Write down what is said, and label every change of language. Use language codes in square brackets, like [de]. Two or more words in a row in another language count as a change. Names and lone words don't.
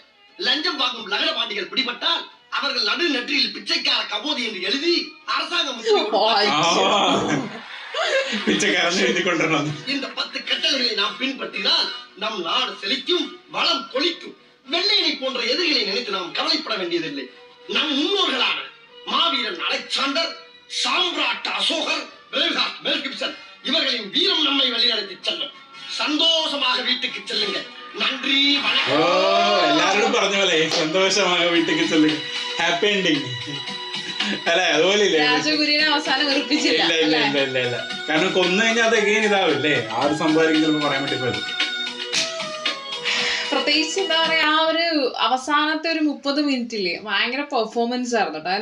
[ta] லஞ்சம் வாங்கும் லகர பாண்டிகள் பிடிபட்டால் அவர்கள் நடு நெற்றியில் பிச்சைக்கார கபோதி என்று எழுதி அரசாங்கம் இந்த 10 கட்டளைகளை நாம் பின்பற்றினால் நம் நாடு செழிக்கும், வளம் கொளிக்கும். வெள்ளையனை போன்ற எதிரிகளை நினைத்து நாம் கவலைப்பட வேண்டியதில்லை. நம் முன்னோர்களான மாவீரன் அலெக்சாண்டர், சாம்ராட் அசோகர், மெல் கிப்சன் இவர்களின் வீரம் நம்மை வழிநடத்தி செல்லும். சந்தோஷமாக வீட்டுக்கு செல்லுங்கள். நன்றி, வணக்கம். [ml] എല്ലാവരോടും പറഞ്ഞ പോലെ സന്തോഷமாக വീട്ടിലേക്ക് ചെല്ലുക. [en] happy ending [ml] അല്ലെ? അതുപോലെ രാജഗുരുവിനെ അവസാനം വെറുപ്പിച്ചില്ല. ഇല്ല. കാരണം കൊന്നു കഴിഞ്ഞാൽ അത് എഗെയിൻ ഇതാവില്ലേ? 6 സംഭവമായിരിക്കും ചിലപ്പോൾ പറയാൻ വേണ്ടി പോയത്. പ്രത്യേകിച്ച് എന്താ പറയാ ആ ഒരു അവസാനത്തെ ഒരു 30 മിനിറ്റില് ഭയങ്കര പെർഫോമൻസ് ആയിരുന്നു കേട്ടോ.